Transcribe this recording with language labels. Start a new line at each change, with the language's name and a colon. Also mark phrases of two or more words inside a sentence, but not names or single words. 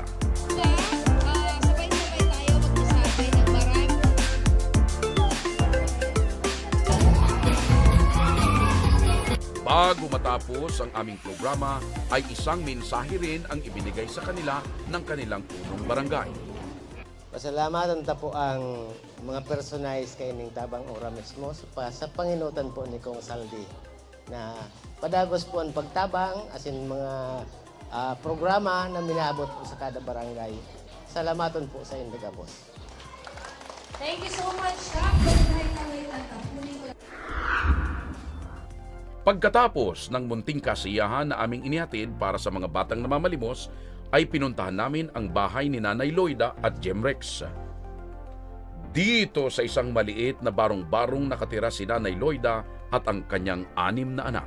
Filipino: Sabay-sabay tayo magsasabi ng marami. Bago matapos ang aming programa, ay isang mensahe rin ang ibinigay sa kanila ng kanilang punong barangay.
Bikol: Pasalamatan ta po ang mga personalis kay ning Tabang Ora mismo sa panginutan po ni Kong Saldi na padagos po ang pagtabang asin mga programa na minaabot po sa kada barangay. Salamatan po sa inyo, boss.
English: Thank you so much, Kap.
Filipino: Pagkatapos ng munting kasiyahan na aming inihatid para sa mga batang namamalimos, ay pinuntahan namin ang bahay ni Nanay Loida at Jemrex. Dito sa isang maliit na barong-barong nakatira si Nanay Loida at ang kanyang 6 na anak.